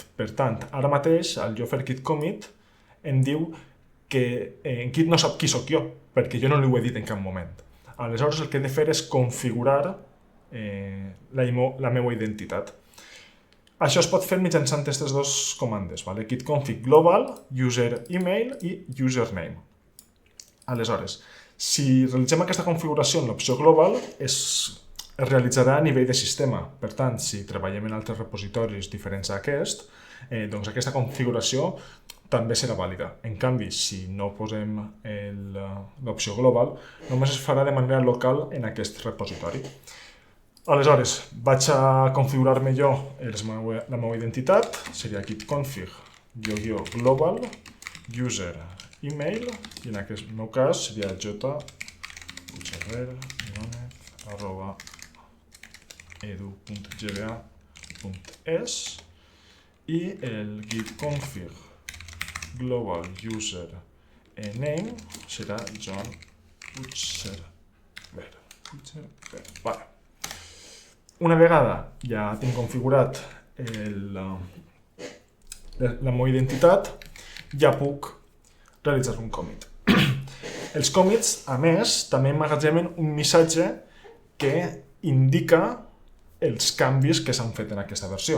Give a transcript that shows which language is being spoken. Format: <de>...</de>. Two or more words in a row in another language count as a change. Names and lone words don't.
<ca>Per tant, ara mateix, al jo fer git commit, em diu que en Git no sap qui sóc jo, perquè jo no li ho he dit en cap moment. Aleshores, el que he de fer és configurar la meva identitat. Això es pot fer mitjançant aquestes dues comandes,</ca> <en>git config global, user email i username.</en> <ca>Aleshores, si realitzem aquesta configuració en l'opció global, es realitzarà a nivell de sistema. Per tant, si treballem en altres repositoris diferents a aquest, doncs aquesta configuració també serà vàlida. En canvi, si no posem l'opció global, només es farà de manera local en aquest repositori.</ca> <en>Aleshores, vaig a configurar-me jo la meva identitat, seria git config --global user email,</en> <ca>i en aquest meu cas seria j.puigcerrer@gmail.com.</ca> <en>edu.gba.es i el git config global user name serà John Puigcerver.</en> <ca>Vale. Una vegada ja tinc configurat la meva identitat, ja puc realitzar un commit. Els commits, a més, també emmagatzemen un missatge que indica els canvis que s'han fet en aquesta versió.</ca>